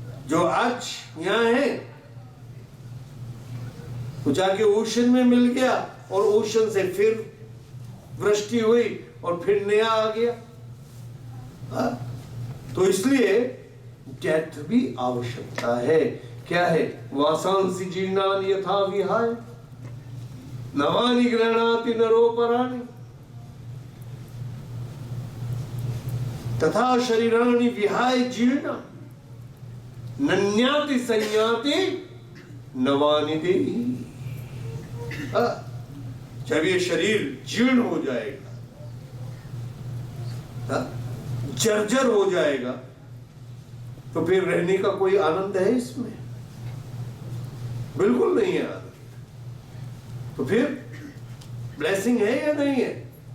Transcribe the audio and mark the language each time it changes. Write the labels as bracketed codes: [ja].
[hi] जो आज यहां है वो जाके ओशन में मिल गया, और ओशन से फिर वृष्टि हुई और फिर नया आ गया। तो इसलिए डेथ भी आवश्यकता है। क्या है? [sa] वासांसि जीर्णानि यथा विहाय नवानि गृह्णाति नरोपराणि तथा शरीराणि विहाय जीर्ण नन्याति संयाति नवानि देहि। [hi] जब ये शरीर जीर्ण हो जाएगा, जर्जर हो जाएगा, तो फिर रहने का कोई आनंद है इसमें? बिल्कुल नहीं है आनंद। तो फिर ब्लेसिंग है या नहीं है?